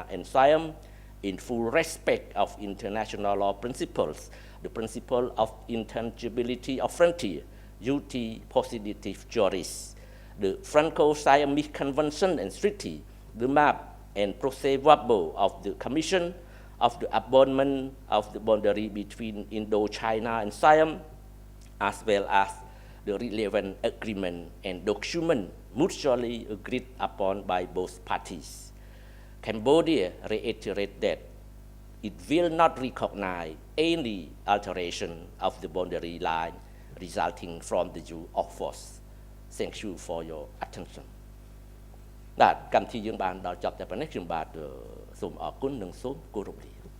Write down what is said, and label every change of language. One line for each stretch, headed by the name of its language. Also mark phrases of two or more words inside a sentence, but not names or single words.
English: and Siam in full respect of international law principles, the principle of intangibility of frontier,
Latin: uti positive juris,
English: the Franco-Siamese Convention and Treaty, the map and procedure of the Commission of the abandonment of the boundary between Indochina and Siam, as well as the relevant agreement and document mutually agreed upon by both parties. Cambodia reiterated that it will not recognize any alteration of the boundary line resulting from the use of force. Thank you for your attention.
Khmer: បាទកម្មវិធីយើងបានដល់ចប់តែប៉ុណ្ណេះខ្ញុំបាទសូមអរគុណនិងសូមគោរពលា